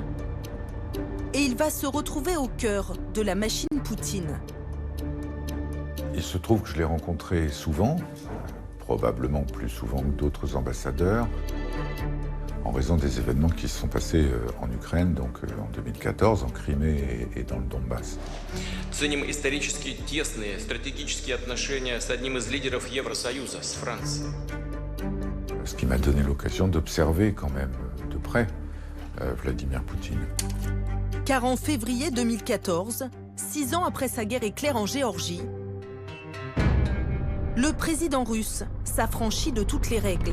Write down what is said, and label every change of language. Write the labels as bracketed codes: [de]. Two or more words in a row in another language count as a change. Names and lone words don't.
[fr] Et il va se retrouver au cœur de la machine Poutine. Il se trouve que je l'ai rencontré souvent, probablement plus souvent que d'autres ambassadeurs, en raison des événements qui se sont passés en Ukraine, donc en 2014, en Crimée et dans le Donbass. [ru] Ценим исторически тесные стратегические отношения с одним из лидеров Евросоюза, с Францией. [fr] Ce qui m'a donné l'occasion d'observer quand même de près Vladimir Poutine. Car en février 2014, 6 ans après sa guerre éclair en Géorgie, le président russe s'affranchit de toutes les règles.